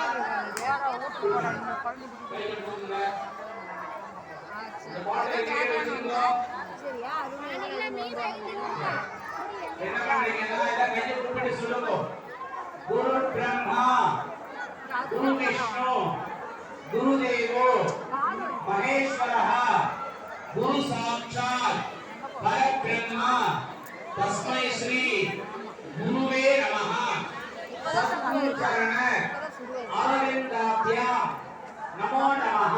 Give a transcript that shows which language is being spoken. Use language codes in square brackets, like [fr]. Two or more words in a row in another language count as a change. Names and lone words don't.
[ta] இந்த பாத்திரத்தை கீழே வச்சுங்க. சரியா? என்ன பண்றீங்கன்னா இத கையை கூப்பிட்டு சொல்லுங்க. [sa] गुरु ब्रह्मा, गुरु विष्णु, गुरुदेवो महेश्वरः, गुरु साक्षात् परब्रह्म, तस्मै श्री गुरुवे नमः। सद्गुरु चरण अरविन्दाभ्यां नमो नमः।